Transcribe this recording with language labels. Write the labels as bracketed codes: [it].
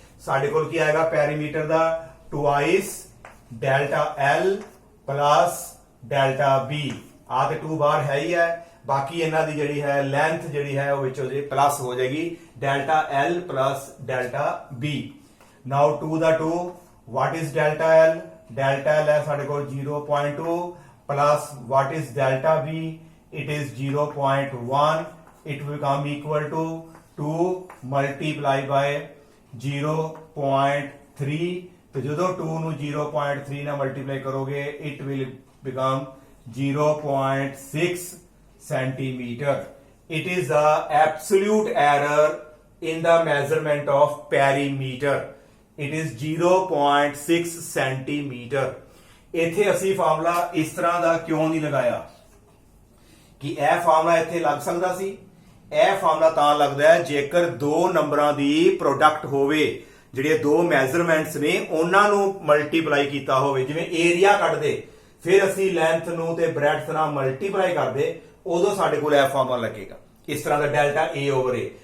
[pa] ਸਾਡੇ ਕੋਲ ਕੀ ਆਏਗਾ ਪੈਰੀਮੀਟਰ ਦਾ twice delta L plus delta B। ਆ ਤੇ 2 ਬਾਰ ਹੈ ਹੀ ਹੈ, ਬਾਕੀ ਇਹਨਾਂ ਦੀ ਜਿਹੜੀ ਹੈ ਲੈਂਥ ਜਿਹੜੀ ਹੈ ਉਹ ਵਿੱਚੋਂ ਜੇ ਪਲੱਸ ਹੋ ਜਾਏਗੀ delta L plus delta B। [en] Now 2 ਦਾ 2, what is delta L? Delta L [pa] ਹੈ ਸਾਡੇ ਕੋਲ [en] 0.2 plus what is delta B? It is 0.1. It will become equal to 2 multiply by 0.3. [hi] तो जो [pa] 2 ਨੂੰ 0.3 ਨਾਲ ਮਲਟੀਪਲਾਈ ਕਰੋਗੇ [en] it will become 0.6 centimeter. It is the absolute error in the measurement of perimeter. It is 0.6 centimeter. [pa] ਇੱਥੇ ਅਸੀਂ formula ਇਸ ਤਰ੍ਹਾਂ ਦਾ ਕਿਉਂ ਨਹੀਂ ਲਗਾਇਆ ਕਿ ਇਹ ਫਾਰਮੂਲਾ ਇੱਥੇ ਲੱਗ ਸਕਦਾ ਸੀ। ਇਹ ਫਾਰਮੂਲਾ ਤਾਂ ਲੱਗਦਾ ਹੈ ਜੇਕਰ ਦੋ ਨੰਬਰਾਂ ਦੀ ਪ੍ਰੋਡਕਟ ਹੋਵੇ, ਜਿਹੜੇ ਦੋ ਮੈਜ਼ਰਮੈਂਟਸ ਨੇ ਉਹਨਾਂ ਨੂੰ ਮਲਟੀਪਲਾਈ ਕੀਤਾ ਹੋਵੇ। ਜਿਵੇਂ ਏਰੀਆ ਕੱਢਦੇ ਫਿਰ ਅਸੀਂ ਲੈਂਥ ਨੂੰ ਤੇ ਬ੍ਰੈਡਥ ਨਾਲ ਮਲਟੀਪਲਾਈ ਕਰਦੇ, ਉਦੋਂ ਸਾਡੇ ਕੋਲ ਇਹ ਫਾਰਮੂਲਾ ਲੱਗੇਗਾ ਇਸ ਤਰ੍ਹਾਂ ਦਾ ਡੈਲਟਾ A ਓਵਰ A।